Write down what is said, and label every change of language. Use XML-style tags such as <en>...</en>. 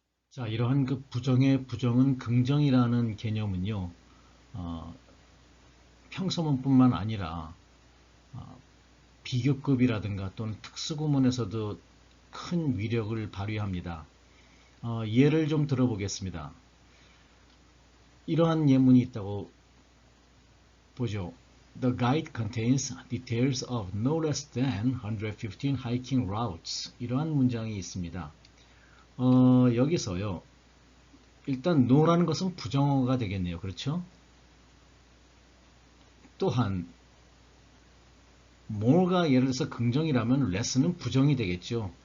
<ko>자, 이러한 그 부정의 부정은 긍정이라는 개념은요, 평서문뿐만 아니라 비교급이라든가 또는 특수구문에서도 큰 위력을 발휘합니다. 예를 좀 들어보겠습니다. 이러한 예문이 있다고 보죠.</ko> <en>The guide contains details of no less than 115 hiking routes.</en> <ko>이러한 문장이 있습니다. 여기서요. 일단 no라는 것은 부정어가 되겠네요. 그렇죠? 또한 more가 예를 들어서 긍정이라면 less는 부정이 되겠죠.</ko>